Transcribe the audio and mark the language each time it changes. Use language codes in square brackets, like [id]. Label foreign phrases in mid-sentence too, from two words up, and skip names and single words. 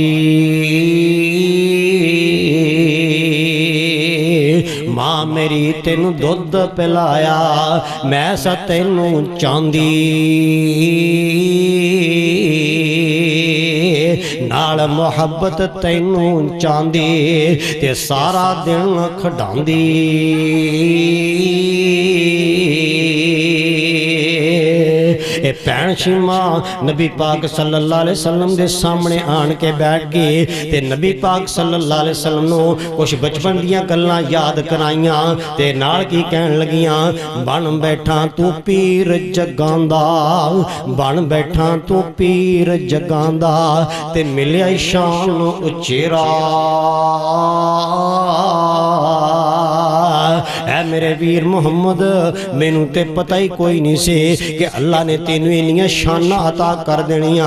[pa] ماں میری تینوں دودھ پلایا میں سا تینوں چاندی، نال محبت تینوں چاندی تے سارا دن کھڈاندی. بھین شیما نبی پاک [ar] صلى الله عليه وسلم [pa] دے سامنے آن کے بیٹھ گئی تے نبی پاک [ar] صلى الله عليه وسلم [pa] نوں کجھ بچپن دیاں گلاں یاد کرائیاں تے نال کی کہن لگیاں بن بیٹھا تو پیر جگاندا، بن بیٹھا تو پیر جگاندا تے ملیا شان اچیرا. اے میرے ویر محمد مینوں تے پتہ ہی کوئی نہیں سے کہ اللہ نے تینوں اینیاں شاناں عطا کر دینیاں.